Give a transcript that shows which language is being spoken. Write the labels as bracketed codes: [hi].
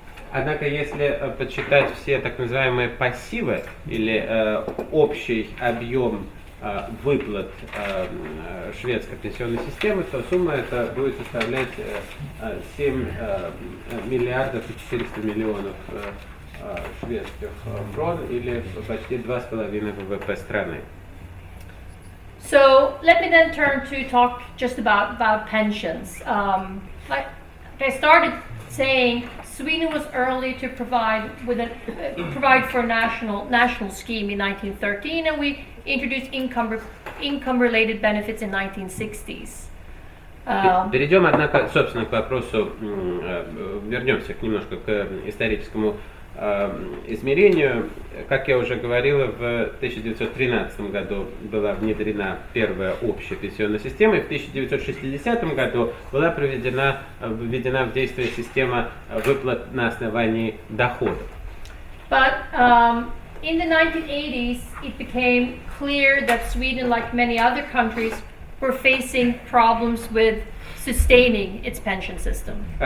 [ru] Однако, если подсчитать все так называемые пассивы или общий объем выплат шведской пенсионной системы, то сумма эта будет составлять 7 миллиардов и 400 миллионов шведских крон, или почти 2,5 ВВП страны. [en] So let me then turn to talk just about pensions. Like I started saying, Sweden was early to provide for a national scheme in 1913, and we introduced income-related benefits in 1960s. [ru] Перейдем, однако, собственно, к вопросу, вернемся немножко к историческому измерению. Как я уже говорил, в 1913 году была внедрена первая общая пенсионная система, и в 1960 году была введена в действие система выплат на основании доходов. [en] But in the 1980s, it became clear that Sweden, like many other countries, were facing problems with sustaining its pension system.